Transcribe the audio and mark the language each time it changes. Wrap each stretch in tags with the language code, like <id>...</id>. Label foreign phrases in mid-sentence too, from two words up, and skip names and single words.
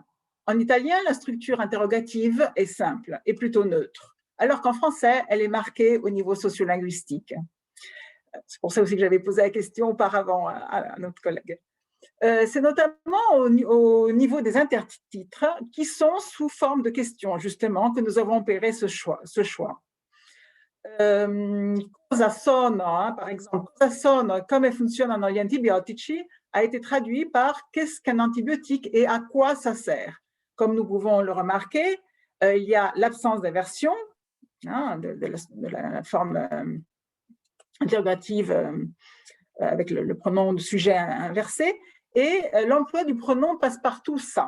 <fr>En italien, la structure interrogative est simple et plutôt neutre, alors qu'en français, elle est marquée au niveau sociolinguistique. C'est pour ça aussi que j'avais posé la question auparavant à notre collègue. C'est notamment au niveau des intertitres qui sont sous forme de questions, justement, que nous avons opéré ce choix.</fr> <it>Cosa sono,</it> <fr>par exemple,</fr> <it>cosa sono, come funzionano gli antibiotici,</it> <fr>a été traduit par qu'est-ce qu'un antibiotique et à quoi ça sert. Comme nous pouvons le remarquer, il y a l'absence d'inversion de la forme interrogative avec le pronom de sujet inversé, et l'emploi du pronom passe-partout ça.</fr>